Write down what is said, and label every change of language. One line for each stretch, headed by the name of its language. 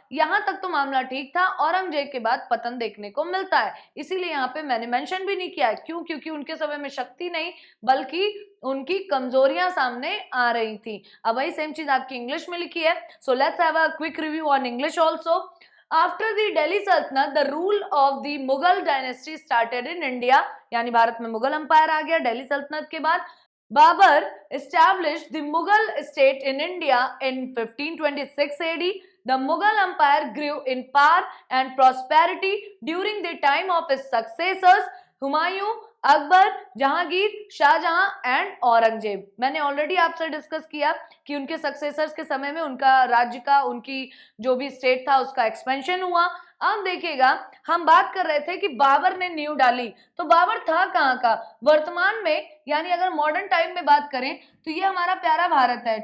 Hindi: यहां तक तो मामला ठीक था, औरंगजेब के बाद पतन देखने को मिलता है। इसीलिए यहाँ पे मैंने मेंशन भी नहीं किया। क्यों? क्योंकि उनके समय में शक्ति नहीं बल्कि उनकी कमजोरियां सामने आ रही थी। अब वही सेम चीज आपकी इंग्लिश में लिखी है।
English: So let's have a quick review on English also. After the Delhi Sultanate, the rule of the Mughal dynasty started in India,
Hindi: यानी भारत में मुगल अंपायर आ गया दिल्ली सल्तनत के बाद।
English: Babur established the Mughal state in India in 1526 AD. The Mughal empire grew in power and prosperity during the time of his successors Humayun, Akbar, Jahangir, Shah Jahan and Aurangzeb.
Hindi: मैंने already आपसे discuss किया कि उनके सक्सेसर्स के समय में उनका राज्य का, उनकी जो भी स्टेट था उसका एक्सपेंशन हुआ। अब देखिएगा हम बात कर रहे थे कि बाबर ने नींव डाली, तो बाबर था कहाँ का, वर्तमान में यानी अगर मॉडर्न टाइम में बात करें तो ये हमारा प्यारा भारत है।